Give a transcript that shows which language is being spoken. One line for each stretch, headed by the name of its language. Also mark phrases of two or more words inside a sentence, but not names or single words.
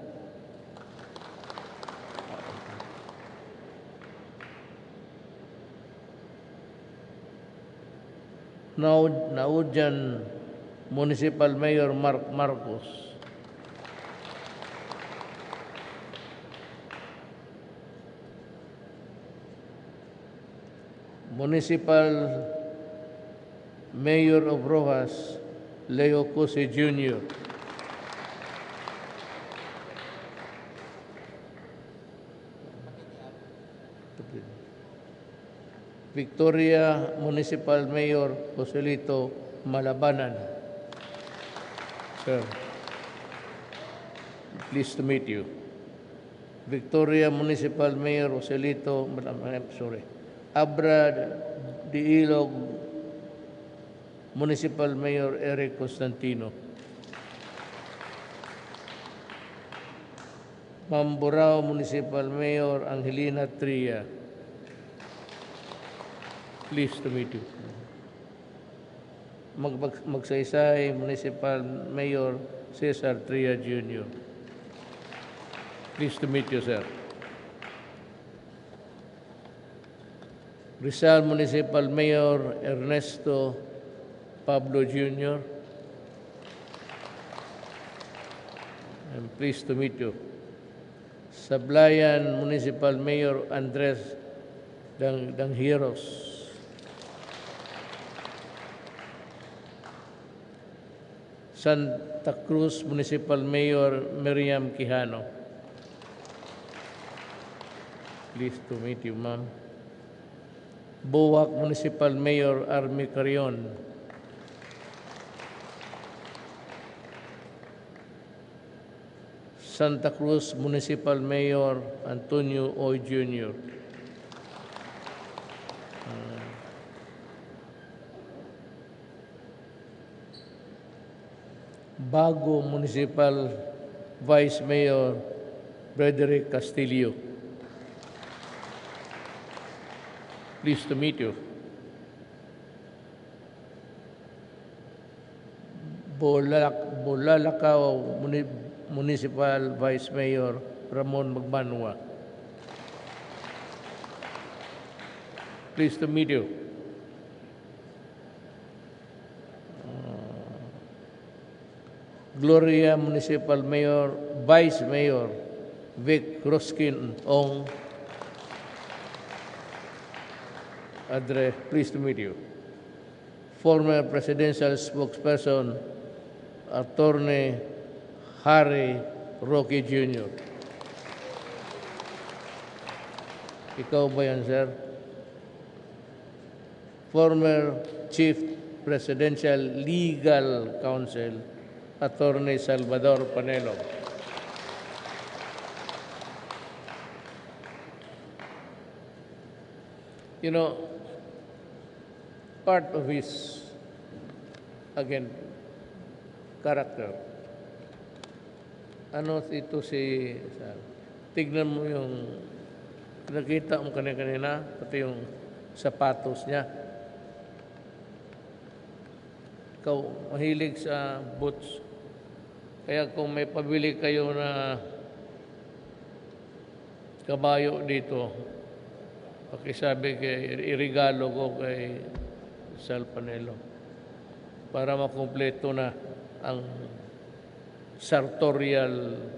English: Naudyan Municipal Mayor Mark Marcos. Municipal Mayor of Rojas, Leo Cose Jr. Victoria Municipal Mayor Joselito Malabanan. Sir, pleased to meet you. Victoria Municipal Mayor Joselito Malabanan, Abra de Ilog Municipal Mayor Eric Constantino. Mamburao Municipal Mayor Angelina Tria. Pleased to meet you. Magsaysay Municipal Mayor Cesar Tria Jr. Pleased to meet you, sir. Rizal Municipal Mayor Ernesto Pablo Jr. I'm pleased to meet you. Sablayan Municipal Mayor Andres Danghiros. Santa Cruz Municipal Mayor Miriam Quijano. Pleased to meet you, ma'am. Buwak Municipal Mayor Army Carion. Santa Cruz Municipal Mayor Antonio Oy Jr. Bago Municipal Vice Mayor Frederick Castillo. Pleased to meet you. Bulalakaw Municipal Vice Mayor Ramon Magbanwa. Pleased to meet you. Gloria Municipal Mayor, Vice Mayor Vic Roskin Ong Adre. Pleased to meet you. Former Presidential Spokesperson Attorney Harry Roque Jr.
Filipino: Ikaw ba yan, sir?
English: Former Chief Presidential Legal Counsel Attorney Salvador Panelo. You know, part of his, again, character.
Filipino: Ano ito si, tignan mo yung, nakita mo kanina, pati yung sapatos niya. Ikaw, mahilig sa boots. Kaya kung may pabili kayo na kabayo dito, pakisabi irigalo ko kay Sal Panelo para makumpleto na ang sartorial